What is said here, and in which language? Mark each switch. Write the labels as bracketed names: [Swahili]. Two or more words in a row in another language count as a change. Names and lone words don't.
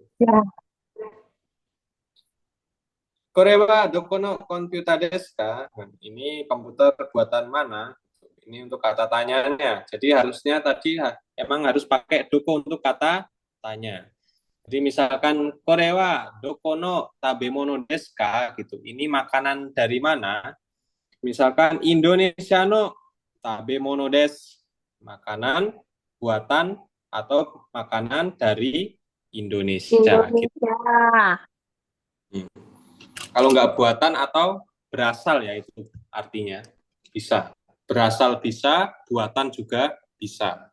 [Indonesian] Ya. [Japanese] これはどこのコンピューターですか? [Indonesian] Ini komputer buatan mana? Ini untuk kata tanyanya. Jadi harusnya tadi emang harus pakai doko untuk kata tanya. Jadi misalkan [Japanese] これはどこの食べ物ですか? [Indonesian] Gitu. Ini makanan dari mana? Misalkan [Japanese] インドネシアの食べ物です. [Indonesian] Makanan buatan atau makanan dari Indonesia gitu. Indonesia. Hmm. Kalau nggak buatan atau berasal ya itu artinya bisa. Berasal bisa, buatan juga bisa.